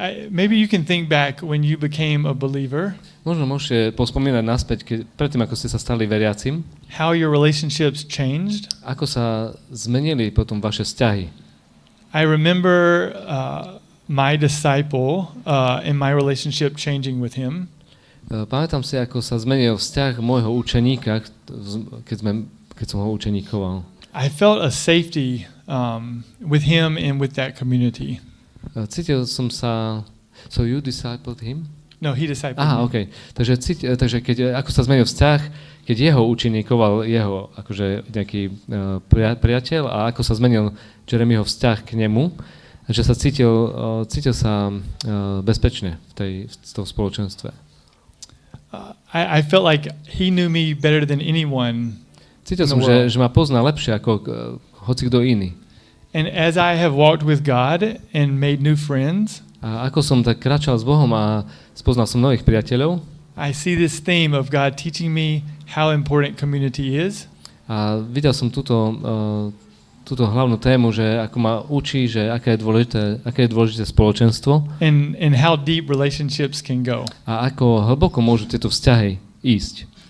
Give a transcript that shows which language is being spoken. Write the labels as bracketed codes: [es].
[en] Maybe you can think back when you became a believer. [sk] Možno môžete pospomínať naspäť, predtým, ako ste sa stali veriacim. [en] How your relationships changed. [sk] Ako sa zmenili potom vaše vzťahy. [en] I remember my disciple and my relationship changing with him. [sk] Pamätám si, ako sa zmenil vzťah môjho učeníka, keď som ho učeníkoval. [en] I felt a safety with him and with that community. [sk] Cítil som sa... [en] So you discipled him? No, he discipled me. Okay. [sk] Takže ako sa zmenil vzťah, keď jeho učeníkoval jeho akože nejaký priateľ a ako sa zmenil Jeremyho vzťah k nemu, že sa cítil sa bezpečne v tom spoločenstve. [en] I felt like he knew me better than anyone. [sk] Cítil som, že ma pozná lepšie ako hocikto iný. [en] And as I have walked with God and made new friends, [sk] a ako som tak kráčal s Bohom a spoznal som nových priateľov, [en] I see this theme of God teaching me how important community is. [sk] A videl som túto hlavnú tému, že ako ma učí, že aké je dôležité spoločenstvo. [en] And how deep relationships can go. [sk] A ako hlboko môžu tieto vzťahy ísť.